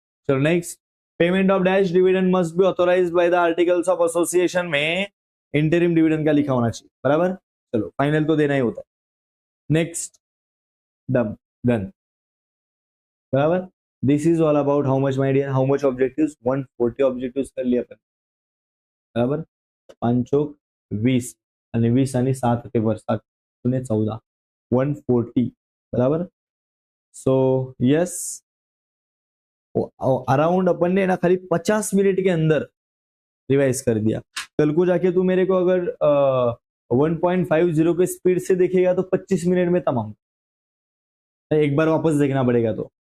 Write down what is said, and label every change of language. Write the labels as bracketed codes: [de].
[en] चलो next, payment of dash dividend must be authorised by the articles of association [hi] में interim dividend का लिखा होना चाहिए, बराबर। चलो फाइनल तो देना ही होता है। नेक्स्ट डन, बराबर। [en] this is all about how much my dear, how much objectives, [hi] 140 objectives कर लिया अपन, बराबर। [mr] 5 चौक 20 आणि 20 आणि 7 पेपर, 7 पुणे 14, 140, बराबर। [en] so yes, [hi] अराउंड अपन ने ना खाली 50 मिनट के अंदर रिवाइज कर दिया। कल को जाके तू मेरे को अगर 1.50 के स्पीड से देखेगा तो 25 मिनट में तमाम, एक बार वापस देखना पड़ेगा तो।